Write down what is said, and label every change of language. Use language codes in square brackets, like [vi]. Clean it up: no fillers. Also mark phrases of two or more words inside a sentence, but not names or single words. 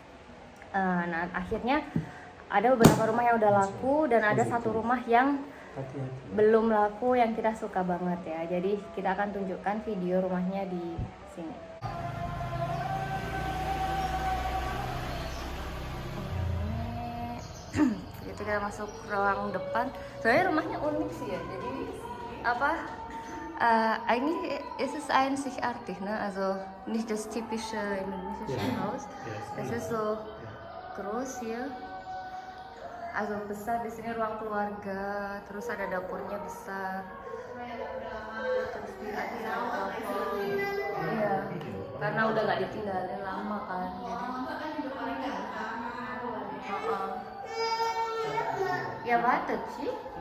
[id] Nah akhirnya ada beberapa rumah yang udah laku, dan ada satu rumah yang belum laku yang kita suka banget ya. Jadi kita akan tunjukkan video rumahnya di sini. Jadi kita masuk ruang depan. Sebenarnya rumahnya unik sih ya. Jadi apa? [de] Eigentlich ist es einzigartig, ne? Also nicht das typische indonesische Haus. Es ist so groß hier. [id] Also besar, di sini ruang keluarga, terus ada dapurnya besar, terus di atas ada dapur. Iya, karena udah nggak ditinggalin lama kan, jadi. Ya batet sih.